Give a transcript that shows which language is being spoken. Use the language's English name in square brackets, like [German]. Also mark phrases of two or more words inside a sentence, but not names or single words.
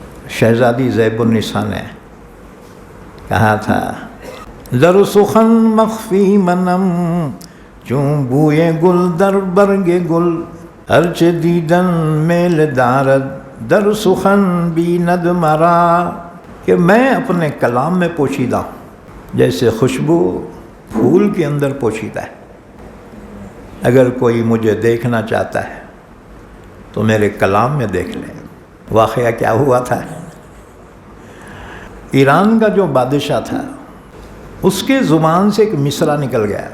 [Urdu] شہزادی زیب النساء نے کہا تھا، [Persian] در سخن مخفی منم چون بوئے گل در برگ گل، ارچ دیدن میل دارد در سخن بیند مرا، [Urdu] کہ میں اپنے کلام میں پوشیدہ ہوں جیسے خوشبو پھول کے اندر پوشیدہ ہے۔ اگر کوئی مجھے دیکھنا چاہتا ہے تو میرے کلام میں دیکھ لے۔ واقعہ کیا ہوا تھا، ایران کا جو بادشاہ تھا اس کے زبان سے ایک مصرع نکل گیا۔